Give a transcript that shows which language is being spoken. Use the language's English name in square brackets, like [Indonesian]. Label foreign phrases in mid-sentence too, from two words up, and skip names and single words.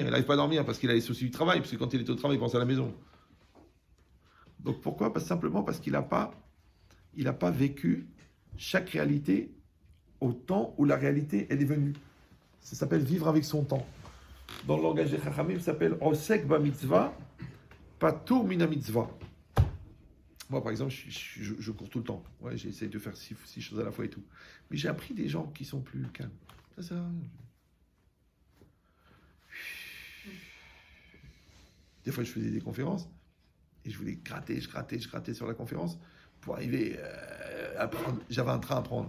[French] Il n'arrive pas à dormir parce qu'il a les soucis du travail. Parce que quand il est au travail, il pense à la maison. Donc pourquoi? Simplement parce qu'il n'a pas vécu chaque réalité au temps où la réalité, elle est venue. Ça s'appelle vivre avec son temps. Dans le langage des Chachamim, ça s'appelle [Hebrew] עוסק במצוה, פטור מן המצוה. [French] Moi, par exemple, je cours tout le temps. Ouais, j'essaie de faire 6 choses à la fois et tout. Mais j'ai appris des gens qui sont plus calmes. Ça sert à rien. Des fois, je faisais des conférences et je voulais gratter sur la conférence pour arriver à prendre. J'avais un train à prendre.